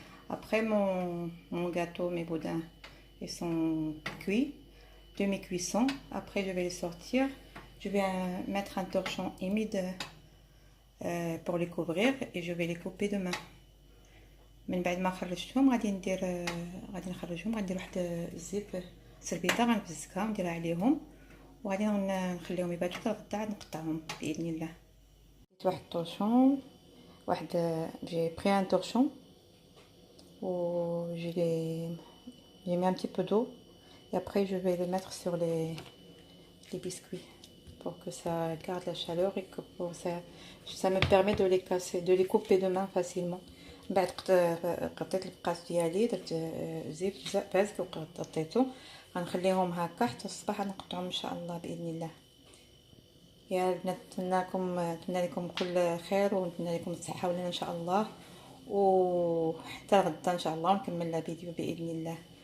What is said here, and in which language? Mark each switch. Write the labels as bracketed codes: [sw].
[fr] Après mon gâteau, mes boudins, ils sont cuits, demi-cuisson. Après je vais les sortir. Je vais mettre un torchon humide pour les couvrir et je vais les couper de main. [ar] من بعد ما خرجتهم غادي نخرجهم، غندير واحد الزيب سربيطه غنفزكها ونديرها عليهم وغادي نخليهم يباتوا حتى الغدا عاد نقطعهم باذن الله. [fr] درت واحد الطورشون، j'ai pris un torchon où j'ai mis un petit peu d'eau et après je vais le mettre sur les biscuits pour que ça garde la chaleur et que ça me permet de les casser, de les couper de main facilement. [ar] بعد قطيت البقاس ديالي، درت زيت بازك وقطيته، غنخليهم هكا حتى الصباح غنقطعهم ان شاء الله باذن الله. يا البنات نتمنى لكم كل خير، ونتمنى لكم الصحه ولنا ان شاء الله، وحتى غدا ان شاء الله نكمل الفيديو باذن الله.